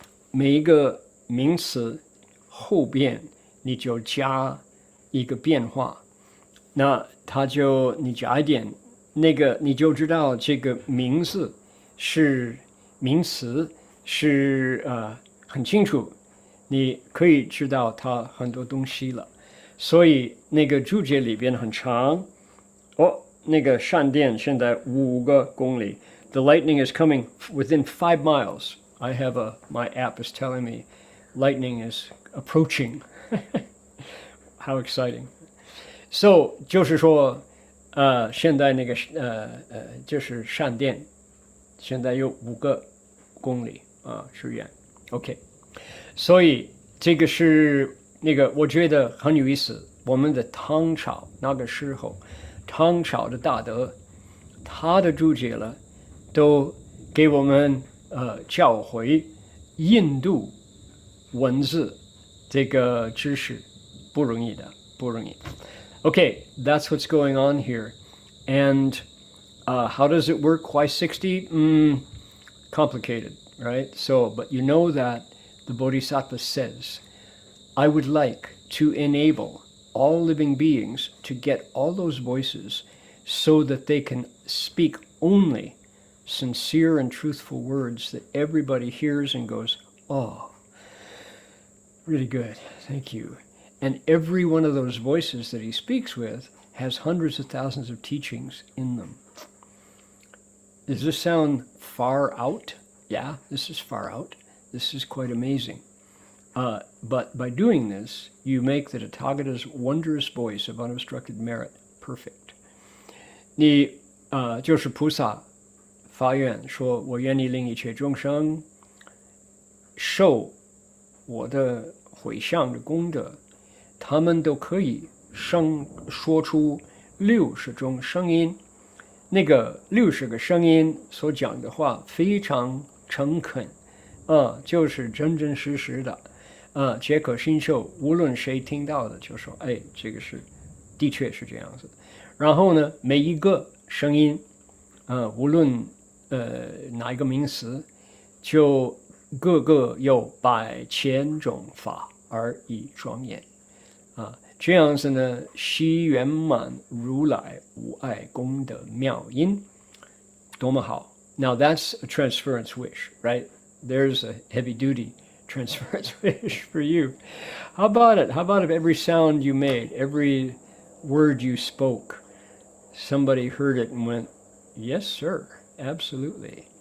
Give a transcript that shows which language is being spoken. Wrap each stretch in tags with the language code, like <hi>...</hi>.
<zh>每一个名词后边你就加一个变化，那你加一点那个你就知道这个名词是名词是很清楚，你可以知道它很多东西了。所以那个注解里边很长，那个闪电现在5个公里。</zh> <en>The lightning is coming within 5 miles. I have my app is telling me lightning is approaching. How exciting!</en> <zh>So 就是说，现在那个就是闪电，现在有5个公里之远。 OK， 所以这个是。那个我觉得很有意思，我们的唐朝那个时候，唐朝的大德，他的注解了，都给我们教诲印度文字这个知识，不容易的，不容易。</zh> <en>Okay, that's what's going on here, and how does it work? Why 60? Complicated, right? So, but you know that the Bodhisattva says. I would like to enable all living beings to get all those voices so that they can speak only sincere and truthful words that everybody hears and goes, oh, really good, thank you. And every one of those voices that he speaks with has hundreds of thousands of teachings in them. Does this sound far out? Yeah, this is far out. This is quite amazing. But by doing this, you make the Tathagata's wondrous voice of unobstructed merit perfect.</en> <zh>你就是菩萨发愿说，我愿意令一切众生受我的回向的功德，他们都可以说出60种声音。那个60个声音所讲的话非常诚恳，就是真真实实的。皆可信受，无论谁听到的就说，哎，这个是的确是这样子。然后呢，每一个声音，无论哪一个名词，就各个有100千种法而已庄严。这样子呢，悉圆满如来无碍功德妙音，多么好。</zh> <en>Now that's a transference wish, right? There's a heavy duty transference wish for you. How about it? How about if every sound you made, every word you spoke, somebody heard it and went, yes, sir, absolutely.</en>